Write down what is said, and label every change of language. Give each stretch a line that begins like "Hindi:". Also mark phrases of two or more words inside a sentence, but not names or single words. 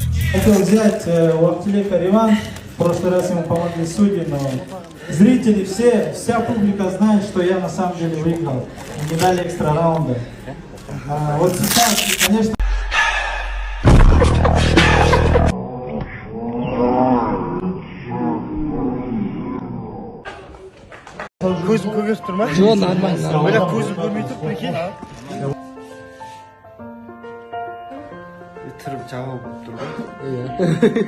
Russian: Хотел взять у Артилека реванш. В прошлый раз ему помогли судьи, но зрители, вся публика знает, что я на самом деле выиграл. И не дали экстра раунда. Вот сейчас, конечно...
Kazakh: Көзім көгеріп тұр ма? Жоқ, нормально. Бірақ көзім көрмей тұр, прикинь. Тұрып жауап болып тұр ғой.